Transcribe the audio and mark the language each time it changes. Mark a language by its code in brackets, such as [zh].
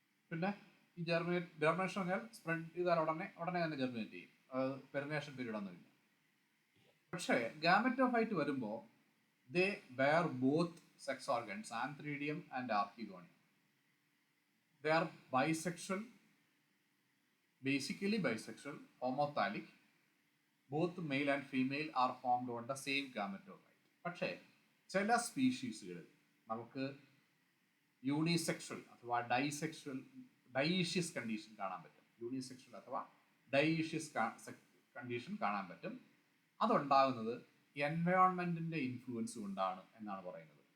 [ml] പിന്നെ ഈ ജെർമിനേഷൻ പറഞ്ഞാൽ സ്പ്രെഡ് ചെയ്താൽ ഉടനെ തന്നെ ജെർമിനേറ്റ് ചെയ്യും. പെർമിനേഷൻ പീരീഡ് ഒന്നുമില്ല. പക്ഷേ ഗാമറ്റോഫൈറ്റ് വരുമ്പോൾ [en] They bear both sex organs, antheridium and archegonium. They are bisexual, basically bisexual, homothallic. Both male and female are formed on the same gametophyte. [ml] പക്ഷേ ചില സ്പീഷീസുകളിൽ നമുക്ക് യൂണിസെക്ഷൽ അഥവാ ഡൈഷ്യസ് കണ്ടീഷൻ കാണാൻ പറ്റും. യൂണിസെക്ഷൽ അഥവാ ഡൈഷ്യസ് കണ്ടീഷൻ കാണാൻ പറ്റും. അതുണ്ടാകുന്നത് എൻവയോൺമെൻറ്റിൻ്റെ ഇൻഫ്ലുവൻസ് കൊണ്ടാണ് എന്നാണ് പറയുന്നത്.